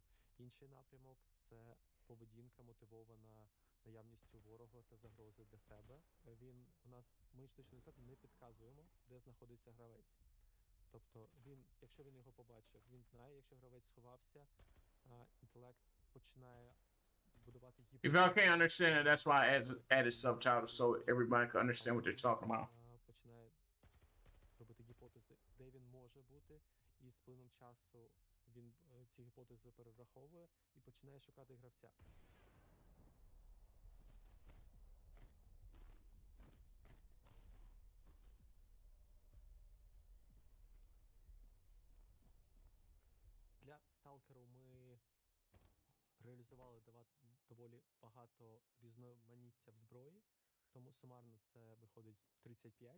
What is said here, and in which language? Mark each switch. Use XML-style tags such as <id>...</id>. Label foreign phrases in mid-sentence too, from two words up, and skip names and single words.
<uk>Інший напрямок – це поведінка, мотивована наявністю ворога та загрози для себе. Ми штучний інтелект не підказуємо, де знаходиться гравець. Тобто якщо він його побачив, він знає, якщо гравець сховався, інтелект починає будувати</uk> <en>If y'all can't understand it, that's why I added subtitles so everybody can understand what they're talking about.</en> <uk>Починає робити гіпотези, де він може бути, і з плином часу він ці гіпотези перераховує і починає шукати гравця. Для сталкеру ми реалізували доволі багато різноманіття в зброї, тому сумарно це виходить 35.</uk>